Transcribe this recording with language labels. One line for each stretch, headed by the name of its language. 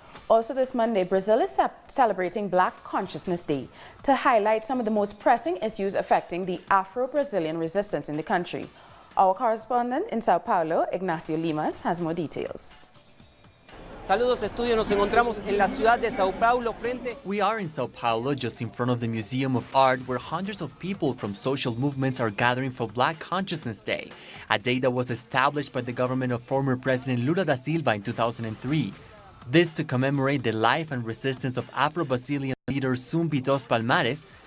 English: Also this Monday, Brazil is celebrating Black Consciousness Day to highlight some of the most pressing issues affecting the Afro-Brazilian resistance in the country. Our correspondent in Sao Paulo, Ignacio Limas, has more details.
Spanish: Saludos estudio, nos encontramos en la ciudad de Sao Paulo frente.
English: We are in Sao Paulo, just in front of the Museum of Art, where hundreds of people from social movements are gathering for Black Consciousness Day, a day that was established by the government of former President Lula da Silva in 2003. This to commemorate the life and resistance of Afro-Brazilian leader Zumbi dos Palmares,